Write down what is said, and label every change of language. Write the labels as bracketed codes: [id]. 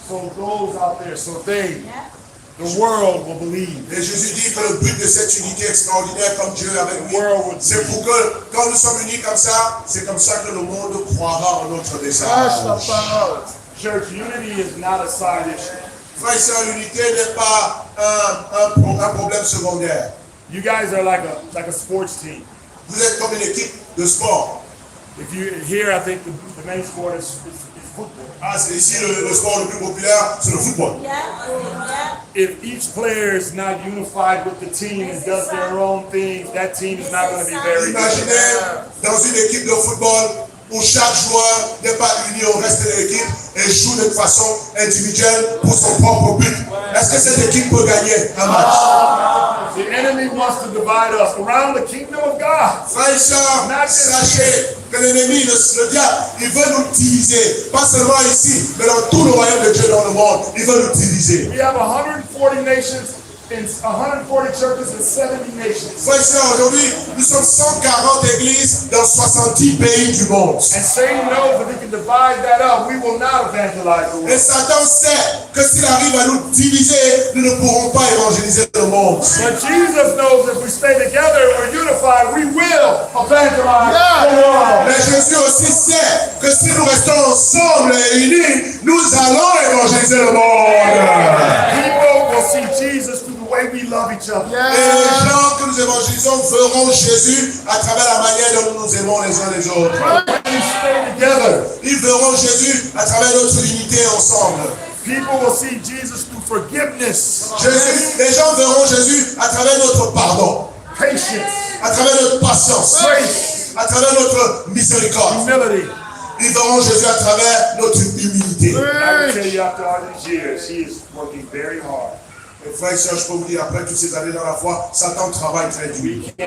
[en] So those out there, so they, the world will believe. [fr] Et Jésus dit que le but de cette unité extraordinaire comme Dieu est avec nous, c'est pour que quand nous sommes unis comme ça, c'est comme ça que le monde croira en notre message. [en] Church unity is not a side issue. [fr] Frères et sœurs, l'unité n'est pas un problème secondaire. [en] You guys are like a sports team. [fr] Vous êtes comme une équipe de sport. [en] If you here, I think the main sport is football. [fr] C'est ici le sport le plus populaire, c'est le football. [en] If each player is not unified with the team and does their own thing, that team is not going to be very [fr] Imaginez [en] good. [fr] dans une équipe de football où chaque joueur n'est pas uni au reste de l'équipe et joue de façon individuelle pour son propre but. Est-ce que cette équipe peut gagner un match? [en] The enemy wants to divide us around the kingdom of God. [fr] Frères et sœurs, sachez que l'ennemi, le diable, il veut nous diviser. Pas seulement ici, mais dans tout le royaume de Dieu dans le monde. Il veut nous diviser. [en] We have 140 nations in 140 churches in 70 nations. [fr] Frères et sœurs, aujourd'hui, nous sommes 140 églises dans 70 pays du monde. [en] And Satan knows if he can divide that up, we will not evangelize the [fr] Et [en] world. [fr] Satan sait que s'il arrive à nous diviser, nous ne pourrons pas évangéliser le monde. [en] But Jesus knows if we stay together and we're unified, we will evangelize the world. [fr] Mais Jésus aussi sait que si nous restons ensemble et unis, nous allons évangéliser le monde. [en] People will see Jesus through the way we love each other. [fr] Et les gens que nous évangélisons verront Jésus à travers la manière dont nous nous aimons les uns les autres. [en] When we stay together, [fr] Ils verront Jésus à travers notre unité ensemble. [en] people will see Jesus through forgiveness, [fr] Les gens verront Jésus à travers notre pardon, [en] patience, [fr] à travers notre patience, [en] grace, [fr] à travers notre miséricorde. [en] humility. [fr] Ils verront Jésus à travers notre humilité. [en] I can tell you after all these years, he is working very hard. [fr] Et frères et sœurs, je peux vous dire, après toutes ces années dans la foi, Satan travaille très dur.